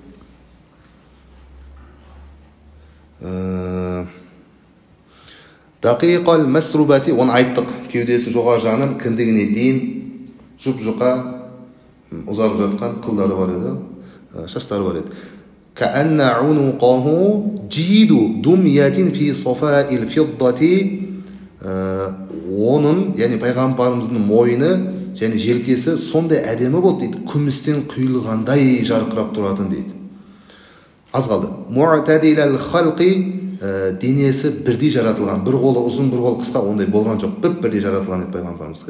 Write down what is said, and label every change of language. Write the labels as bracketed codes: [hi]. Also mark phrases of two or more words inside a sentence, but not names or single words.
[ar] دقيق المسربة, [kk] оны айттық. Кеудесінің жоғары жағынан кіндігіне дейін жұп-жұқа ұзарып жатқан қылдары бар еді, шаштары бар еді. [ar] كأن عنقه جيد دمية في صفاء الفضة. [kk] Оның, яғни пайғамбарымыздың мойны және желкесі сондай әдемі болды дейді, күмістен құйылғандай жарқырап тұратын дейді. Аз қалды. [ar] معتدل الخلق, [kk] денесі бірдей жаратылған, бір қолы ұзын, бір қолы қысқа, ондай болған жоқ, бірдей жаратылған еді пайғамбарымызға.